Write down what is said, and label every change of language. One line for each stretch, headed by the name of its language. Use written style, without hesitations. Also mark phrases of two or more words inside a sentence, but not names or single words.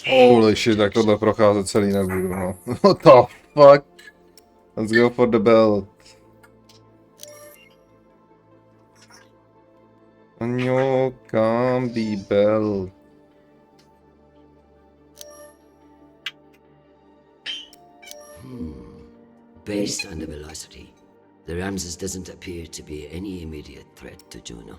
English: Holy shit,
Czech: jak tohle procházet celý nebudu, no.
English: What the fuck? Let's go for the belt.
Czech: Anjo, kam be
English: belt? Based on the velocity, the Ramses doesn't appear to be any immediate threat to Juno.